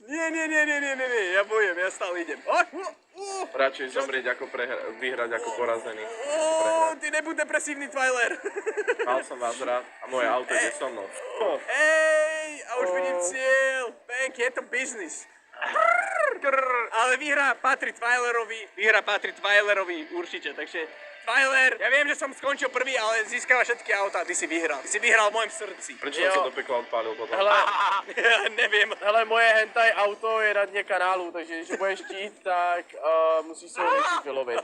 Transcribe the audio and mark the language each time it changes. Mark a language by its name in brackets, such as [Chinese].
[Slovak] Nie, ja bojujem, ja stále idem. Radšej zomrieť ako vyhrať ako porazený. Ty nebuď depresívny, Twyler. Mal som vás rád a moje auto ide so mnou. Ej, a už vidím cieľ. Bank, je to biznis. Ale výhra patrí Twylerovi určite, takže Twyler, ja viem, že som skončil prvý, ale získava všetky autá, ty si vyhral. Ty si vyhral v mojom srdci. Prečo som sa do pekla odpálil potom? Ja neviem. [Czech] Hele, moje hentai auto je na dne kanálu, takže když budeš chtít, tak musíš se ho nechť vylovit.